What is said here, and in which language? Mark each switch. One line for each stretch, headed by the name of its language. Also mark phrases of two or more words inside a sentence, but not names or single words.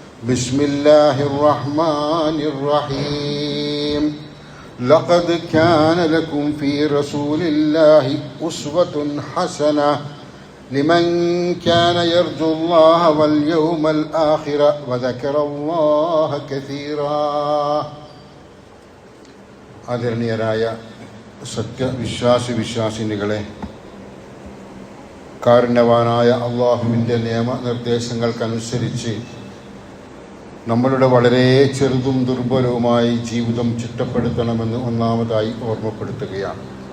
Arabic: بسم الله الرحمن الرحيم لقد كان لكم في رسول الله أسوة حسنة لمن كان يرجو الله واليوم الآخر وذكر الله كثيرا.
Malayalam: ആദരണീയരായ വിശ്വാസിനികളെ, കാരുണ്യവാനായ അള്ളാഹുവിൻ്റെ നിയമനിർദ്ദേശങ്ങൾക്കനുസരിച്ച് നമ്മളുടെ വളരെ ചെറുതും ദുർബലവുമായി ജീവിതം ചിട്ടപ്പെടുത്തണമെന്ന് ഒന്നാമതായി ഓർമ്മപ്പെടുത്തുകയാണ്.